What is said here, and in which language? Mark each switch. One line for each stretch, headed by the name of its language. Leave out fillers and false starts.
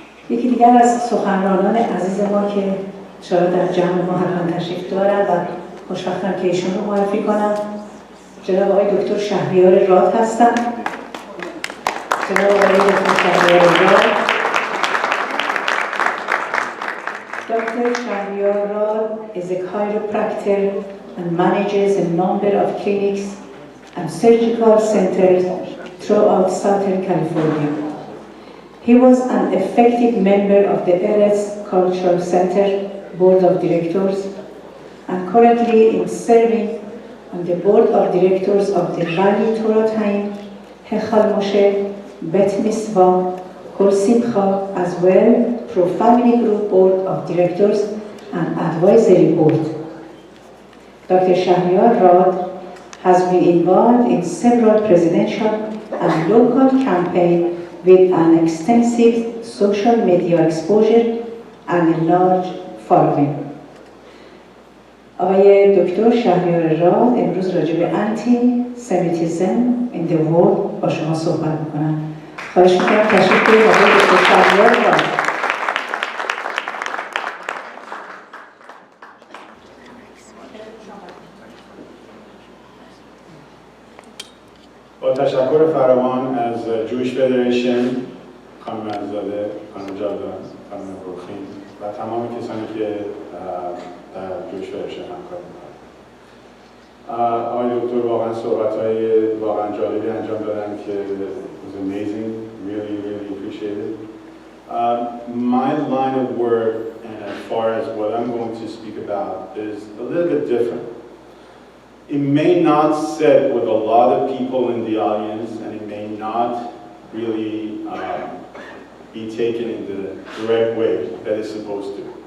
Persian: یکی دیگر از سخنرانان عزیز ما که چرا در جمع ما حتما تشریف دارن و خوشبختم که ایشون رو معرفی کنم، جناب آقای دکتر شهریار راد هستن. جناب آقای دکتر شهریار راد.
English: Dr. Shahriar Rad is a chiropractor and manages a number of clinics and surgical centers throughout Southern California. He was an effective member of the Eretz Cultural Center Board of Directors and currently is serving on the Board of Directors of the Valley Torah Time, Hechal Moshe, Bet Mitzvah, Kol Simcha, as well Pro Family Group Board of Directors and Advisory Board. Dr. Shahriar Rad has been involved in several presidential and local campaigns with an extensive social media exposure and a large following.
Persian: آقای دکتر شهریار راد امروز راجع به
English: anti semitism in the world
Persian: با شما صحبت میکنم. خواهش میکنم تشریف بیارید آقای دکتر شهریار راد. با تشکر فراوان از جویش فدریشن، خانم عزیزاده، خانم جاودان، خانم روخین و تمام کسانی که در جویش فدریشن همکاری می‌کنند. آقای دکتر واقعا صحبت‌های واقعا جالبی انجام دادن که
English: was amazing, really appreciate it. My line of work, and as far as what I'm going to speak about, is a little bit different. It may not sit with a lot of people in the audience, and it may not really be taken in the direct way that it's supposed to.